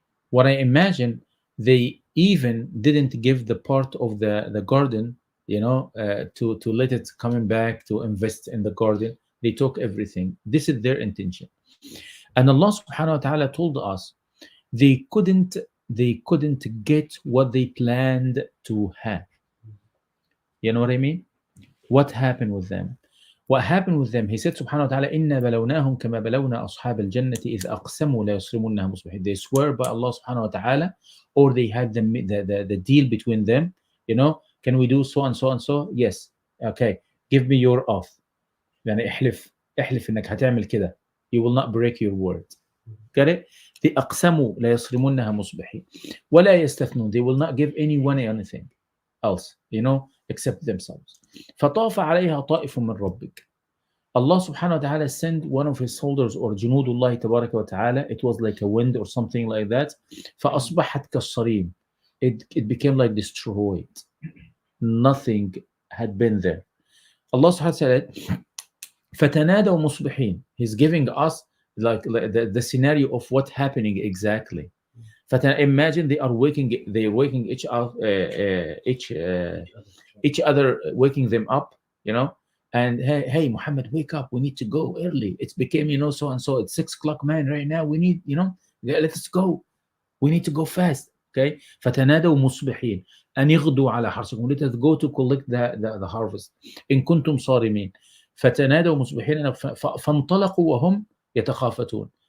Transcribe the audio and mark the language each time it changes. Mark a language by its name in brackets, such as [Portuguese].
[English] What I imagine, they even didn't give the part of the garden, you know, to let it coming back to invest in the garden. They took everything. This is their intention. And Allah subhanahu wa ta'ala told us they couldn't get what they planned to have. You know what I mean? What happened with them? What happened with them? He said subhanahu wa ta'ala, [Arabic] إِنَّا بَلَوْنَاهُمْ كَمَا بَلَوْنَا أَصْحَابَ الْجَنَّةِ إِذْ أَقْسَمُوا لَا يَصْرِمُنَّهَا مُصْبِحِينَ. [English] They swear by Allah subhanahu wa ta'ala, or they had the deal between them, you know, can we do so and so and so? Yes. Okay, give me your oath. [Arabic] يعني احلف إنك هتعمل كده. [English] You will not break your word. Got it? [Arabic] They أقسموا لا يصرمنها مصبحين ولا يستثنون. [English] They will not give anyone anything else, you know, except themselves. [Arabic] فطاف عليها طائف من ربك. [English] Allah subhanahu wa ta'ala sent one of his soldiers, or [Arabic] جنود الله تبارك وتعالى. [English] It was like a wind or something like that. [Arabic] فأصبحت كالصريم. [English] It became like destroyed. Nothing had been there. Allah subhanahu wa ta'ala said, [Arabic] فتنادوا مصبحين. [English] He's giving us like the scenario of what happening exactly. Imagine they are waking each other, waking them up, you know, and hey Muhammad, wake up, we need to go early. It's became, you know, so and so, it's 6 o'clock, man, right now we need, you know, let's go, we need to go fast. [Arabic] Okay, فتنادوا مصبحين أن يغدوا على حرثكم. [English] Let us go to collect the harvest [Arabic] إن كنتم صارمين. فتنادوا مصبحين فانطلقوا وهم يتخافتون.